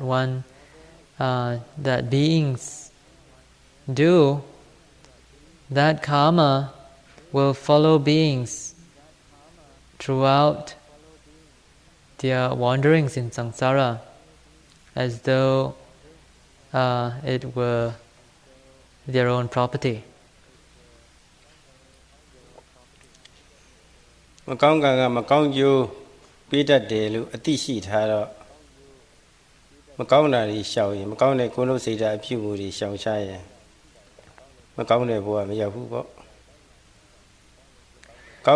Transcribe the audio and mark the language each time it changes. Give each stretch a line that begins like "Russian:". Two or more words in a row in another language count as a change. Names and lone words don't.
English: that beings do, that karma will follow beings throughout their wanderings in samsara, as though it were their own property.
Burmese: မကောင်းကံကမကောင်းကျိုးပေးတတ်တယ်လို့အသိရှိထားတော့မကောင်းတာတွေရှောင်ရင်မကောင်းတဲ့ကိုယ်လုံးစိတ်ဓာတ်အဖြစ်မှုတွေရှောင်ရှားရင်မကောင်းတဲ့ဘဝမရောက်ဘူးပေါ့ကော